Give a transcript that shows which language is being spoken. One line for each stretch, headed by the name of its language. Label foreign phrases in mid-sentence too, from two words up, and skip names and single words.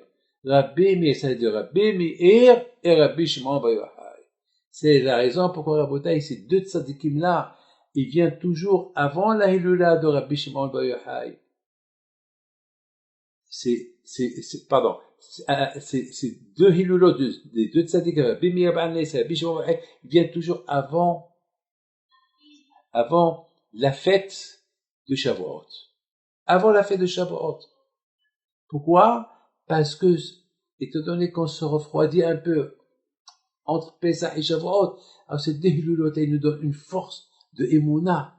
French: Rabbi Meir, ça veut dire Rabbi Meir et Rabbi Shimon Bar Yochai. C'est la raison pourquoi Rabotai, ces deux tzadikim-là, ils viennent toujours avant la Hilula de Rabbi Shimon Bar Yochai. C'est deux hilulot des deux tzaddik, Rabbi Meir Baal HaNes et Rabbi Shimon Bar Yochai, ils viennent toujours avant la fête de Shavuot. Avant la fête de Shavuot. Pourquoi? Parce que, étant donné qu'on se refroidit un peu entre Pesach et Shavuot, alors ces deux hilulot, ils nous donnent une force de Emouna.